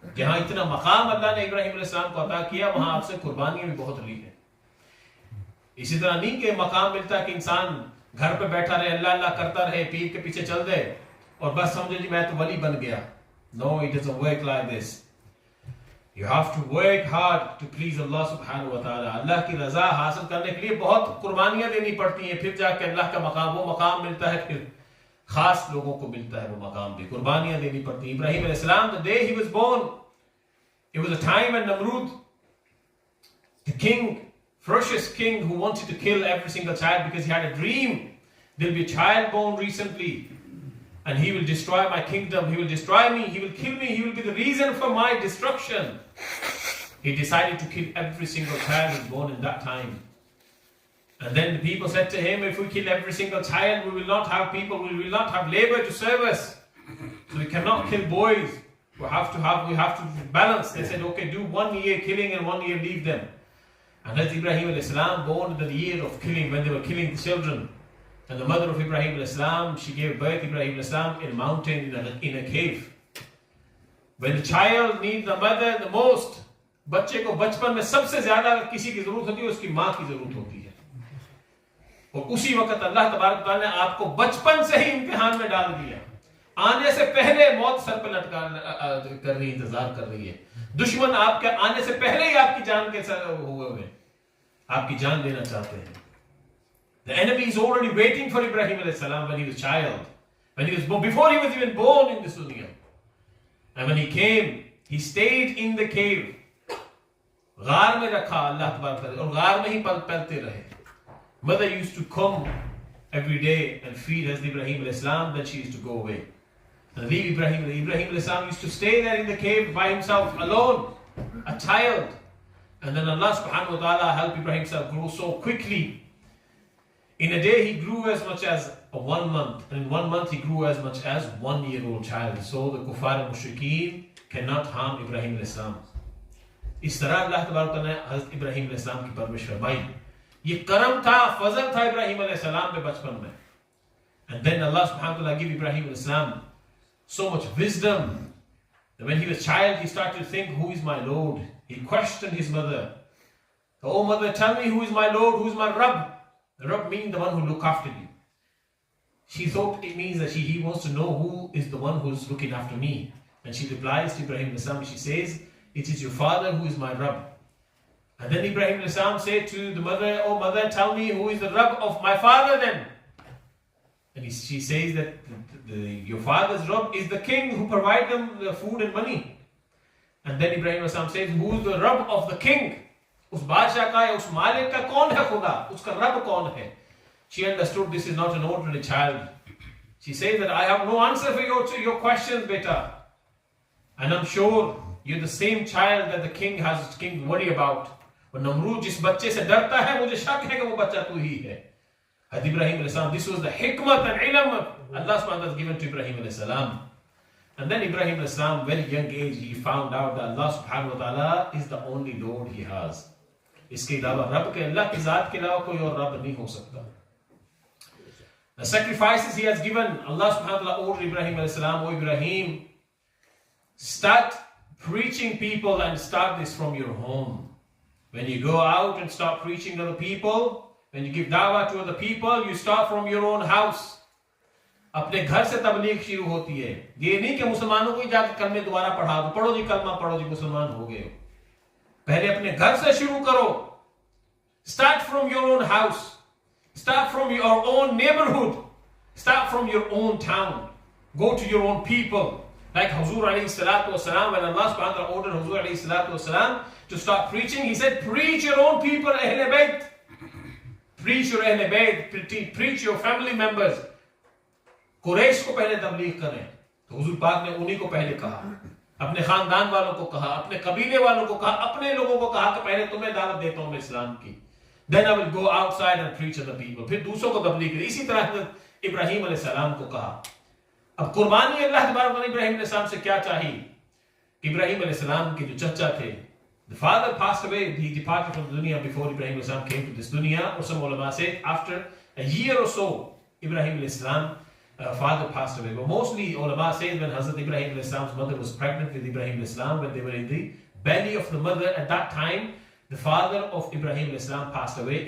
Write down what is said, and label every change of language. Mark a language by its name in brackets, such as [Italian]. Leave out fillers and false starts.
[Hindi] जहाँ इतना मकाम अल्लाह ने इब्राहिम अलैहि सलाम को अता किया, वहाँ आपसे कुर्बानियाँ भी बहुत ली हैं. इसी तरह नहीं कि मकाम मिलता है कि इंसान घर पे बैठा रहे, अल्लाह अल्लाह करता रहे, पीर के पीछे चल दे और बस समझे जी मैं तो वली बन गया. [English] No, it doesn't work like this. You have to work hard to please Allah subhanahu wa ta'ala. [Hindi] अल्लाह की रजा हासिल करने के लिए बहुत कुर्बानियाँ देनी पड़ती हैं. फिर जाके अल्लाह का मकाम, वो मकाम मिलता है, फिर खास लोगों को मिलता है वो मकाम भी. कुर्बानियां देनी पड़ती हैं. [English] Ibrahim अलैहि सलाम, the day he was born, it was a time when Namrud, the king, ferocious king who wanted to kill every single child because he had a dream, there'll be a child born recently and he will destroy my kingdom, he will destroy me, he will kill me, he will be the reason for my destruction. He decided to kill every single child who was born in that time. And then the people said to him, if we kill every single child, we will not have people, we will not have labor to serve us. So we cannot kill boys. We have to balance. They said, okay, do 1 year killing and 1 year leave them. And Hazrat Ibrahim al-Islam born in the year of killing, when they were killing the children. And the mother of Ibrahim al-Islam, she gave birth Ibrahim al-Islam in a mountain, in a cave. When the child needs the mother the most, [Hindi] बच्चे को बचपन में सबसे ज्यादा किसी की जरूरत होती है, उसकी माँ की जरूरत होती है. और उसी वक्त अल्लाह तबारक तआला ने आपको बचपन से ही इम्तिहान में डाल दिया. आने से पहले मौत सर पे लटका कर रही, इंतजार कर रही है. दुश्मन आपके आने से पहले ही आपकी जान के हुए आपकी जान लेना चाहते हैं. [English] The enemy is already waiting for Ibrahim alayhi salam when he was a child, when he was born, before he was even born in this dunya. And when he came, he stayed in the cave. [Hindi] गार में रखा अल्लाह तबारक तआला, और गार में ही पलते रहे. [English] Mother used to come every day and feed Hazrat Ibrahim alayhi salam, then she used to go away. And leave Ibrahim alayhi salam used to stay there in the cave by himself, alone, a child. And then Allah subhanahu wa ta'ala helped Ibrahim grow so quickly. In a day he grew as much as 1 month, and in 1 month he grew as much as 1 year-old child. So the kuffar and mushrikeen cannot harm Ibrahim alayhi salam. [Hindi] इस तरह अल्लाह तबारक तआला ने हज़रत इब्राहीम अलैहि सलाम की परवरिश फरमाई. ये करम था, फजल था इब्राहीम अलैहि सलाम पे बचपन में. [English] And then Allah subhanahu wa ta'ala gave Ibrahim अलैहि सलाम so much wisdom that when he was a child he started to think, who is my Lord? He questioned his mother. Oh mother, tell me, who is my Lord? Who is my Rabb? The Rabb means the one who look after you. She thought it means that he wants to know who is the one who is looking after me. And she replies to Ibrahim अलैहि सलाम, she says, it is your father who is my Rabb. And then Ibrahim alayhi salam said to the mother, oh mother, tell me, who is the Rabb of my father then? And she says that your father's Rabb is the king who provides them the food and money. And then Ibrahim alayhi salam says, who is the Rabb of the king? [Hindi] उस बादशाह का या उस मालिक का कौन है खुदा? उसका रब कौन है? [English] She understood this is not an ordinary child. She says that I have no answer for your questions, beta. And I'm sure you're the same child that the king worry about. [Hindi] और नमरूद जिस बच्चे से डरता है, मुझे शक है कि वो बच्चा तू ही है. [English] Hazrat Ibrahim alayhi salam, this was the hikmat and ilm Allah subhanahu wa ta'ala given to Ibrahim alayhi salam. And then Ibrahim alayhi salam, very young age, he found out that Allah subhanahu wa ta'ala is the only Lord he has. [Hindi] इसके अलावा रब के अल्लाह की जात के अलावा कोई और रब नहीं हो सकता. [English] The sacrifices he has given, Allah subhanahu wa ta'ala ordered Ibrahim alayhi salam, O Ibrahim, start preaching people and start this from your home. When you go out and start preaching to other people, when you give dawah to other people, you start from your own house. [Hindi] अपने घर से तबलीग शुरू होती है. ये नहीं कि मुसलमानों को ही जाकर कलमे दोबारा पढ़ा दो, पढ़ो जी कलमा पढ़ो जी मुसलमान हो गए. पहले अपने घर से शुरू करो. [English] Start from your own house. Start from your own neighborhood. Start from your own town. Go to your own people. Like Hazur alayhi salatu wasalam, when Allah subhanahu wa ta'ala ordered Hazur alayhi salatu wasalam to start preaching, he said, preach your own people, Ahle Bayt. Preach your Ahle Bayt, preach your family members. [Hindi] Quraish को पहले तबलीग करें. तो हुजूर पाक ने उन्हीं को पहले कहा, अपने खानदान वालों को कहा, अपने कबीले वालों को कहा, अपने लोगों को कहा कि पहले तुम्हें दावत देता हूं मैं इस्लाम की. [English] Then I will go outside and preach to the people. [Hindi] फिर दूसरों को तबलीग करें. इसी तरह इब्राहीम अलैहि सलाम को कहा. अब कुर्बानी अल्लाह तबारक व तआला इब्राहीम अलैहि सलाम से क्या चाहिए? इब्राहीम अलैहि सलाम के जो चचा थे, [English] the father passed away, he departed from the dunya before Ibrahim अलैहि सलाम came to this dunya. Or some ulama say after a year or so, Ibrahim अलैहि सलाम father passed away. But mostly ulama say when Hazrat Ibrahim अलैहि सलाम's mother was pregnant with Ibrahim अलैहि सलाम, when they were in the belly of the mother, at that time the father of Ibrahim अलैहि सलाम passed away.